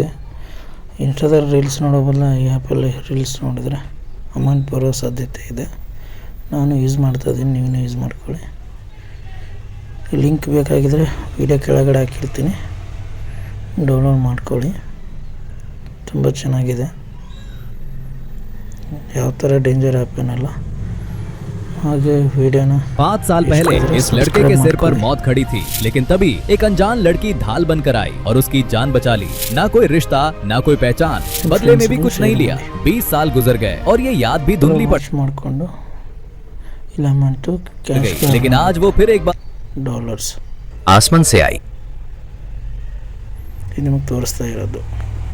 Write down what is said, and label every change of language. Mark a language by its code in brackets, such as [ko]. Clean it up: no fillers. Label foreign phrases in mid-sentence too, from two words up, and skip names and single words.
[kn] ಇನ್ಸ್ಟಾದಲ್ಲಿ ರೀಲ್ಸ್ ನೋಡೋ ಬದಲು ಈ ಆ್ಯಪಲ್ಲಿ ರೀಲ್ಸ್ ನೋಡಿದರೆ ಅಮೌಂಟ್ ಬರೋ ಸಾಧ್ಯತೆ ಇದೆ. ನಾನು ಯೂಸ್ ಮಾಡ್ತಾಯಿದ್ದೀನಿ, ನೀವು ಯೂಸ್ ಮಾಡ್ಕೊಳ್ಳಿ. ಲಿಂಕ್ ಬೇಕಾಗಿದ್ದರೆ ವಿಡಿಯೋ ಕೆಳಗಡೆ ಹಾಕಿರ್ತೀನಿ, ಡೌನ್ಲೋಡ್ ಮಾಡ್ಕೊಳ್ಳಿ. ತುಂಬ ಚೆನ್ನಾಗಿದೆ, ಯಾವ ಥರ ಡೇಂಜರ್ ಆ್ಯಪ್ ಏನಲ್ಲ. [hi] आगे वीडियो ना 5 साल पहले इस लड़के के सिर पर मौत खड़ी थी, लेकिन तभी एक अनजान लड़की ढाल बनकर आई और उसकी जान बचा ली। ना कोई रिश्ता, ना कोई पहचान, बदले में भी कुछ नहीं लिया। 20 साल गुजर गए और ये याद भी धुंधली पड़ गई, लेकिन आज वो फिर एक बार डॉलर्स आसमान से आई। [kn] ಇದು ನಿಮಗೆ ತೋರಿಸ್ತಾ ಇರೋದು